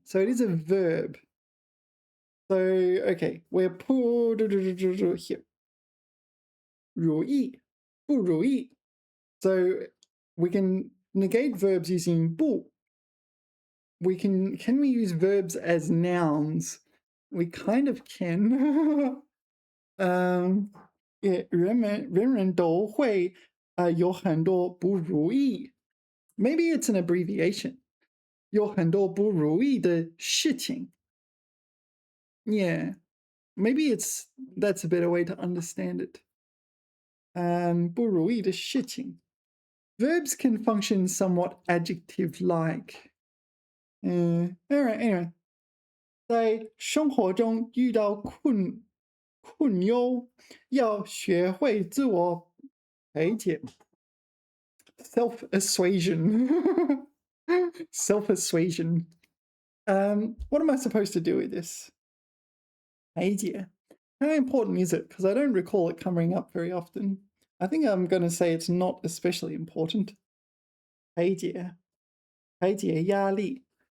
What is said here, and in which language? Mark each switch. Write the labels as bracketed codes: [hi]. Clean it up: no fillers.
[en] So it is a verb. So, okay, we're put here. 如意, 不如意.So we can negate verbs using 不. Can we use verbs as nouns? We kind of can. [zh] Yeah, 人人都会有很多不如意. [en] Maybe it's an abbreviation. [zh] 有很多不如意的事情. [en] Yeah, maybe that's a better way to understand it. [zh] 不如意的事情. [en] Verbs can function somewhat adjective-like. All right, anyway. [zh] 在生活中遇到困忧，要学会自我排解 self-assuasion. [en] Self-assuasion. What am I supposed to do with this? 排解.How important is it? Because I don't recall it coming up very often. I think I'm going to say it's not especially important. [zh] 排解压力.